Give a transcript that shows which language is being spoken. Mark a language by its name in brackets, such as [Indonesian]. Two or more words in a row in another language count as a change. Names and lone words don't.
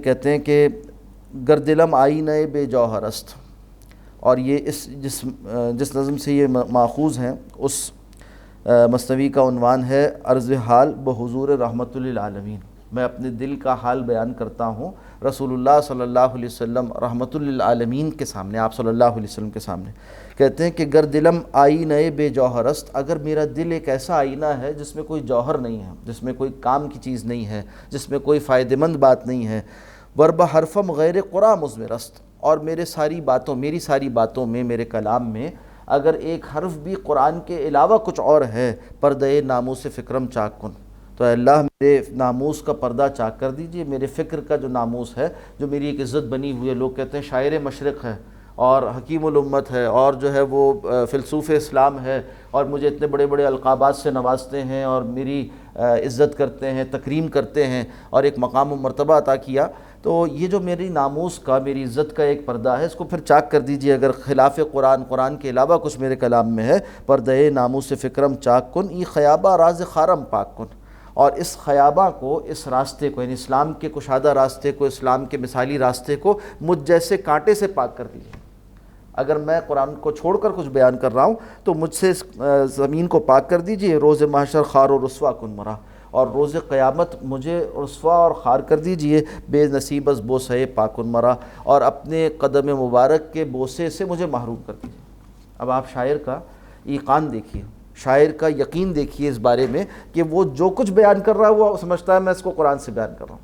[Urdu] کہتے ہیں کہ [Persian] گردلم آئینہ بے جوہر است، [Urdu] اور یہ جس نظم سے یہ ماخوذ ہیں اس مثنوی کا عنوان ہے عرض حال بحضور رحمت للعالمین، میں اپنے دل کا حال بیان کرتا ہوں رسول اللہ [Arabic] صلی اللہ علیہ وسلم [Urdu] رحمت للعالمین کے سامنے، آپ [Arabic] صلی اللہ علیہ وسلم [Urdu] کے سامنے۔ کہتے ہیں کہ [Persian] گر دلم آئینہ بے جوہر است، [Urdu] اگر میرا دل ایک ایسا آئینہ ہے جس میں کوئی جوہر نہیں ہے، جس میں کوئی کام کی چیز نہیں ہے، جس میں کوئی فائدہ مند بات نہیں ہے، [Persian] ورب حرفم غیر قرآن مضمر است، [Urdu] اور میری ساری باتوں میں، میرے کلام میں اگر ایک حرف بھی قرآن کے علاوہ کچھ اور ہے، [Persian] پردہ ناموس فکرم چاک کن، [Urdu] تو اے اللہ میرے ناموس کا پردہ چاک کر دیجئے، میرے فکر کا جو ناموس ہے، جو میری ایک عزت بنی ہوئی ہے۔ لوگ کہتے ہیں شاعر مشرق ہے، اور حکیم الامت ہے اور جو ہے وہ فیلسوف اسلام ہے اور مجھے اتنے بڑے بڑے القابات سے نوازتے ہیں اور میری عزت کرتے ہیں، تکریم کرتے ہیں اور ایک مقام و مرتبہ عطا کیا، تو یہ جو میری ناموس کا، میری عزت کا ایک پردہ ہے، اس کو پھر چاک کر دیجئے۔ اگر خلاف قرآن کے علاوہ کچھ میرے کلام میں ہے، [Persian] پردے ناموس فکرم چاک کن، ای خیابہ راز خارم پاک کن، [Urdu] اور اس خیابہ کو، اس راستے کو، یعنی اسلام کے کشادہ راستے کو، اسلام کے مثالی راستے کو مجھ جیسے کانٹے سے پاک کر دیجئے۔ اگر میں قرآن کو چھوڑ کر کچھ بیان کر رہا ہوں تو مجھ سے اس زمین کو پاک کر دیجئے۔ [Persian] روز محشر خار و رسوا کن مرا، [Urdu] اور روز قیامت مجھے رسوا اور خار کر دیجئے۔ [Persian] بے نصیب از بوسے پاکن مرا، [Urdu] اور اپنے قدم مبارک کے بوسے سے مجھے محروم کر دیجئے۔ اب آپ شاعر کا ایقان دیکھیے، شاعر کا یقین دیکھیے اس بارے میں کہ وہ جو کچھ بیان کر رہا ہے وہ سمجھتا ہے میں اس کو قرآن سے بیان کر رہا ہوں۔